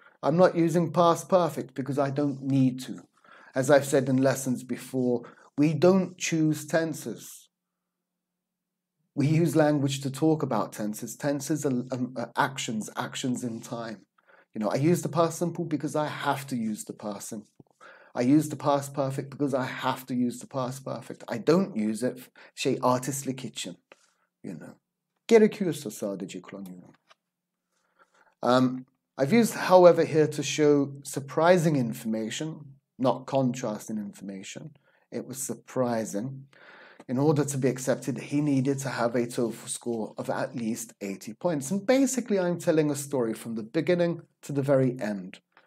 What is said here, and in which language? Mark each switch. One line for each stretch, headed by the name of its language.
English: I'm not using past perfect because I don't need to. As I've said in lessons before, we don't choose tenses. We use language to talk about tenses. Tenses are actions in time. You know, I use the past simple because I have to use the past simple. I use the past perfect because I have to use the past perfect. I don't use it
Turkish: şey artistlik için.
English: You know,
Turkish: gerekiyorsa sadece kullanıyorum.
English: I've used however here to show surprising information, not contrasting information. It was surprising. In order to be accepted, he needed to have a TOEFL score of at least 80 points. And basically, I'm telling a story from the beginning to the very end.